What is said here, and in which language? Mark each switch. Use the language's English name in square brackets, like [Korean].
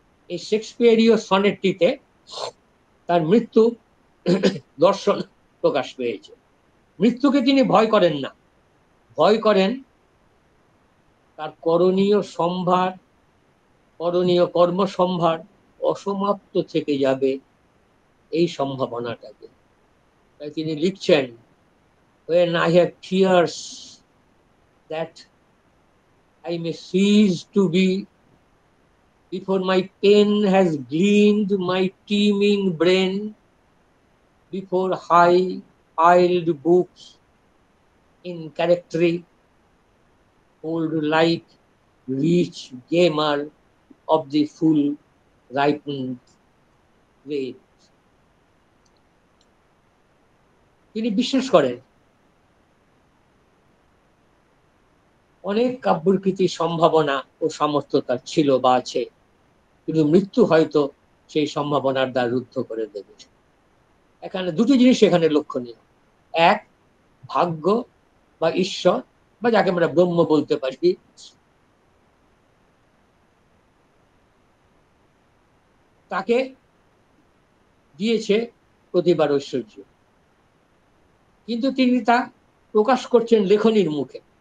[Bangla] এই শেক্সপিয়ারীয় সনেটটিতে তার মৃত্যু দর্শন প্রকাশ পেয়েছে। মৃত্যুকে তিনি ভয় করেন না, ভয় করেন তার করণীয় সম্ভার, করণীয় কর্মসম্ভার অসমাপ্ত থেকে যাবে এই সম্ভাবনাটাকে। তাই তিনি লিখছেন, [English] when I have fears that I may cease to be, before my pen has gleaned my teeming brain, before high piled books in character hold like rich gamer of the full ripened grape. [Bangla] তিনি বিশ্বাস করেন অনেক কাব্যকৃতির সম্ভাবনা ও সামর্থ্য তার ছিল বা আছে, কিন্তু মৃত্যু হয়তো সেই সম্ভাবনার দ্বার রুদ্ধ করে দেবে। এখানে দুটি জিনিস এখানে লক্ষণীয়। এক, ভাগ্য বা ঈশ্বর বা যাকে আমরা ব্রহ্ম বলতে পারি, তাকে দিয়েছে প্রতিবার ঐশ্বর্য, কিন্তু তিনি তা প্রকাশ করছেন লেখনীর মুখে।